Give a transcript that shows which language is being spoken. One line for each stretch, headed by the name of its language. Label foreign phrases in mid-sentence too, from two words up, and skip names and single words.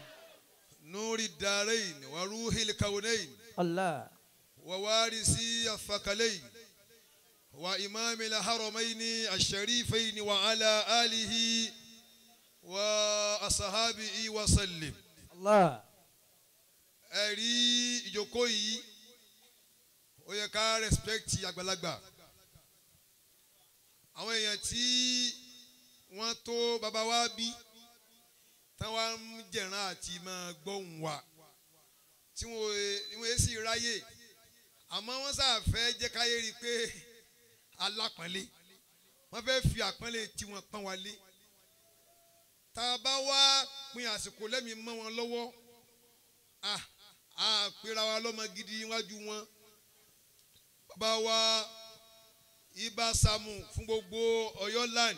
Arabic: نور الدارين وروح الكونين الله ووارثي الثقلين وإمام الحرمين الشريفين وعلى آله وأصحابه وسلم. الله
Yoruba: ẹ̀rí ìjókòó yìí ó yẹ ká respect àgbàlagbà àwọn èèyàn tí wọ́n tó bàbá wa bí táwọn ń jẹ̀ràn àti máa gbóhùn wa tí wọ́n sì ráyè àmọ́ wọ́n ṣàfẹ́ jẹ́ káyé rí i pé alápọ̀nlé wọ́n fẹ́ fi àpọ́nlé tí wọ́n pọ́n wa lé tá a bá wá pin àsìkò lẹ́mìí mọ́ wọn lọ́wọ́ àpèrà wa lọ́mọ gidi níwájú wọn bàbá wa Ìbà Sàámú fún gbogbo Ọ̀yọ́ land.